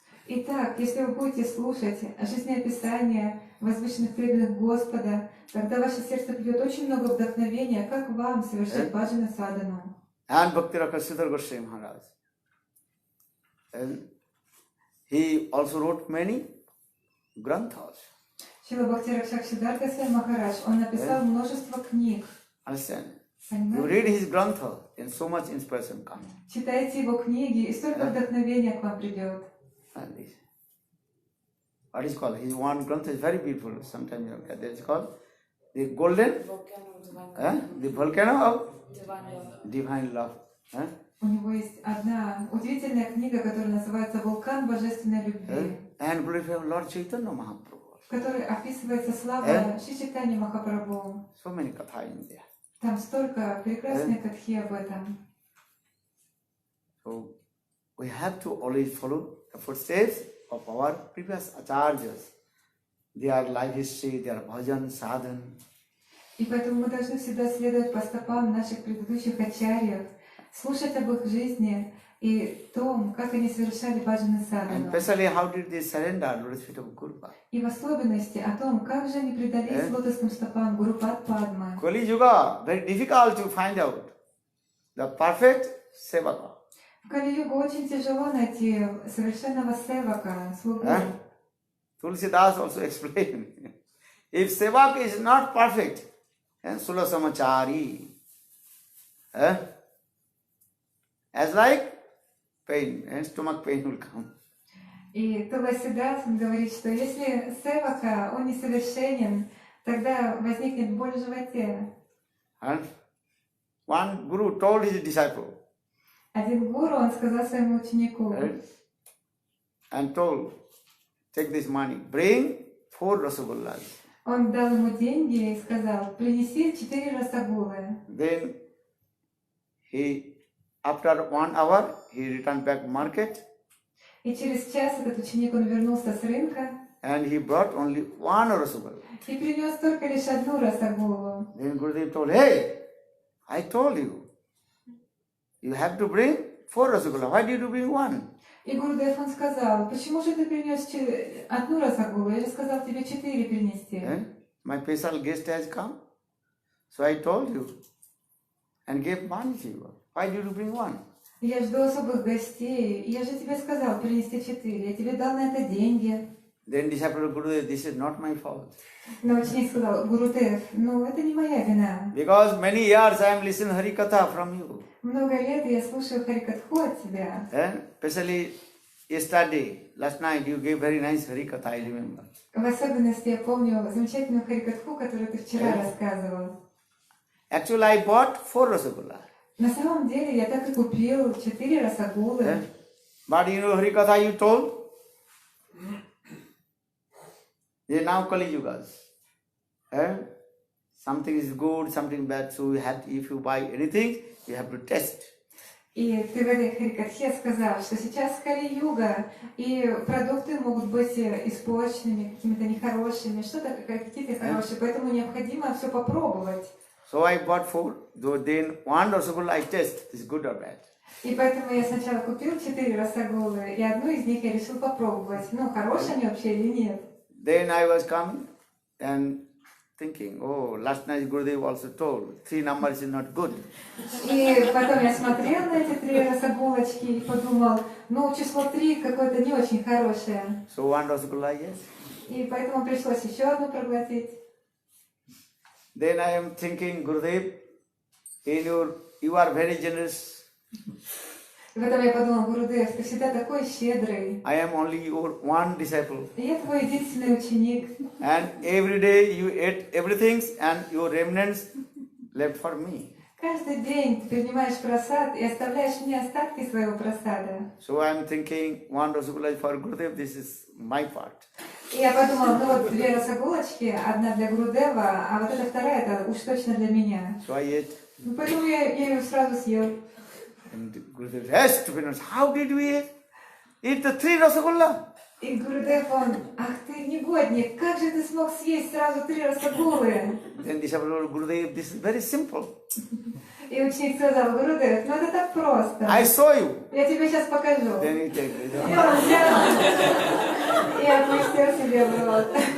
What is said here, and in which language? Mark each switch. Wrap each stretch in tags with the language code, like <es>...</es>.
<ru>Итак, если вы будете слушать жизнеописание возвышенных преданных Господа, тогда ваше сердце придет очень много вдохновения, как вам совершать баджана садану.</ru> <en>And Bhakti Sridhar Goswami Maharaj. And he also wrote many granthas.</en> <ru>Srila Bhakti Raksak Sridhar Goswami Maharaj, он написал множество книг.</ru> <en>Understand? You</en> <ru>Понимаете?</ru> <en>read his grantha and so much inspiration comes.</en> <ru>Читайте его книги, и столько вдохновения к вам придет.</ru> <en>And this, what is called? His one grantha is very beautiful. Sometimes you know, that is called the golden, the volcano of divine love.</en> <ru>У него есть одна удивительная книга, которая называется «Вулкан божественной любви»,</ru> <en>And glorify Lord Chaitanya Mahaprabhu.</en> <ru>в которой описывается слава Шри Чайтаньи Махапрабху.</ru> <en>So many katha in there.</en> <ru>Там столько прекрасной катхи об этом.</ru> <en>So we have to always follow the footsteps of our previous acharyas, their life history, their bhajan, sadhan.</en> <ru>И поэтому мы должны всегда следовать по стопам наших предыдущих ачарьев, слушать об их жизни и том, как они совершали баджана</ru> <en>And</en> <ru>садану.</ru> <en>especially how did they surrender to the feet of Guru Padma.</en> <ru>И в особенности о том, как же они предались лотосным стопам Гурупад Падмы.</ru> <en>Kali Yuga, very difficult to find out the perfect sevaka.</en> <ru>В Кали-югу очень тяжело найти совершенного севака, слугу.</ru> <en>Tulsidas also explained. If sevak is not perfect, then Sula Samachari. As like pain, and stomach pain will come.</en> <ru>И Туласидас говорит, что если севака, он несовершенен, тогда возникнет боль в животе.</ru> <en>And one guru told his disciple,</en> <ru>Один гуру, он сказал своему ученику,</ru> <en>and told, take this money, bring 4 rasagullas.</en> <ru>он дал ему деньги и сказал, принеси 4 расагулы.</ru> <en>Then he, after 1 hour, he returned back market</en> <ru>И через час этот ученик, он вернулся с рынка</ru> <en>and he brought only 1 rasagula.</en> <ru>и принес только лишь одну расагулу.</ru> <en>Then Gurudev told, hey, I told you, you have to bring 4 rasagula. Why did you bring 1?</en> <ru>И Гурудев, он сказал, почему же ты принес одну расагулу? Я же сказал тебе 4 принести.</ru> <en>My special guest has come, so I told you and gave money to you. Why did you bring 1?</en> <ru>Я жду особых гостей. Я же тебе сказал принести 4. Я тебе дал на это деньги.</ru> <en>Then disciple of Gurudev, this is not my fault.</en> <ru>Но ученик сказал, Гурудев, ну это не моя вина.</ru> <en>Because many years I am listening Harikatha from you.</en> <ru>Много лет я слушаю Харикатху от тебя.</ru> <en>Especially yesterday, last night you gave very nice Harikatha, I remember.</en> <ru>В особенности я помню замечательную Харикатху, которую ты вчера рассказывал.</ru> <en>Actually, I bought 4 rasagullas.</en> <ru>На самом деле я так и купил 4 расагулы.</ru> <en>But you know Harikatha you told? They now Kali Yugas. Something is good, something bad. So you have, if you buy anything, you have to test.</en> <ru>И ты в этой Харикатхе сказал, что сейчас Кали-юга, и продукты могут быть испорченными, какими-то нехорошими, что-то какие-то хорошие, поэтому необходимо все попробовать.</ru> <en>So I bought 4. Then one Rasagula I test is good or bad.</en> <ru>И поэтому я сначала купил 4 расагулы, и одну из них я решил попробовать. Ну, хорошие они вообще или нет?</ru> <en>Then I was coming and thinking, oh, last night Gurudev also told 3 numbers is not good.</en> <ru>И потом я смотрел на эти 3 расагулочки и подумал, ну, число 3 какое-то не очень хорошее.</ru> <en>So one Rasagula, yes.</en> <ru>И поэтому пришлось еще одну проглотить.</ru> <en>Then I am thinking, Gurudev, you are very generous.</en> <ru>И потом я подумал, Гурудев, ты всегда такой щедрый.</ru> <en>I am only your one disciple.</en> <ru>И я твой единственный ученик.</ru> <en>And every day you ate everything and your remnants left for me.</en> <ru>Каждый день ты принимаешь просад и оставляешь мне остатки своего просада.</ru> <en>So I am thinking, one Rasagula is for Gurudev, this is my part.</en> <ru>И я подумал, ну вот 2 расагулочки, одна для Гурудева, а вот эта вторая, это уж точно для меня.</ru> <en>So I ate.</en> <ru>Ну поэтому я ее сразу съел.</ru> <en>And Gurudev has to be honest. How did we eat the 3 Rasagula?</en> <ru>И Гурудев, он, ах ты негодник, как же ты смог съесть сразу 3 расагулы?</ru> <en>Then disciple told Gurudev, this is very simple.</en> <ru>И ученик сказал, Гурудев, ну это так просто.</ru> <en>I saw you.</en> <ru>Я тебе сейчас покажу.</ru> <en>Then you take it.</en> <ru>И он взял и опустил себе в рот.</ru>